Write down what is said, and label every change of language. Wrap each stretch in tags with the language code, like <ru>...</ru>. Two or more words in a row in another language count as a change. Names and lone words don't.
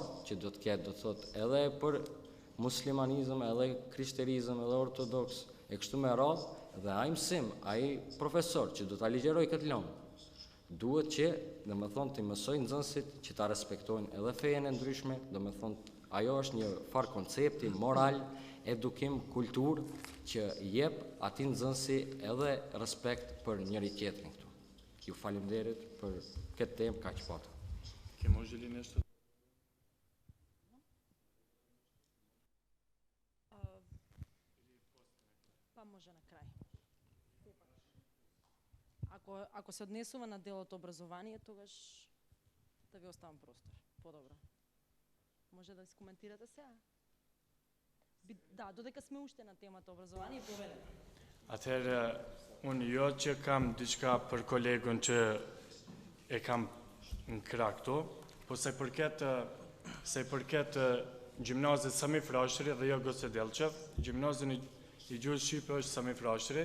<sq>që do të ketë, do të thotë, edhe për muslimanizëm, edhe krishterizëm, edhe ortodoks, e kështu me radhë, dhe ai mësim, ai profesor që do ta ligjeroj këtë lëndë, duhet që, dhe me thonë, të mësojnë nxënësit që ta respektojnë edhe fejen e ndryshme, dhe me thonë, ajo është një farë koncepti moral, edukim, kultur, që jep ati nxënësi edhe respekt për njëri tjetrin këtu. Ju faleminderit për këtë temë kaq patë.</sq> <sr>Ke može li nešto?</sr> <mk>Pa може на крај. Ако се однесува на делот образование, тогаш да ви оставам простор. Подобро. Може да искоментирате сега? Да, додека сме уште на темата образование, повелете.</mk> <sq>Atëherë, unë jo që kam diçka për kolegun që e kam në krah këtu, po se i përket gjimnazit Sami Frashëri dhe jo Goce Delqev, gjimnazin i gjuhës shqipe është Sami Frashëri.</sq>